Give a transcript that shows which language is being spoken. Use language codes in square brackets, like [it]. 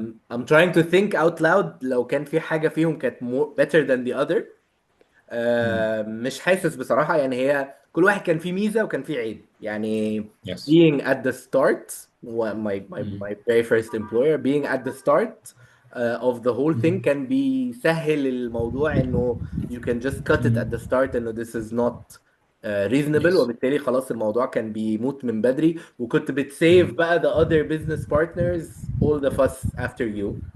[en] I'm trying to think out loud [ar] لو كان في حاجة فيهم كانت [en] better than the other. [ar] مش حاسس بصراحة يعني. هي كل واحد كان فيه ميزة وكان فيه عيب يعني. [en] Yes. being at the start my very first employer being at the start of the whole thing [ar] كان بيسهل الموضوع انه [en] you can just cut it at the start انه this is not reasonable. Yes. [ar] وبالتالي خلاص الموضوع كان بيموت من بدري وكنت بتسيف بقى [en] the other business partners all the fuss after you.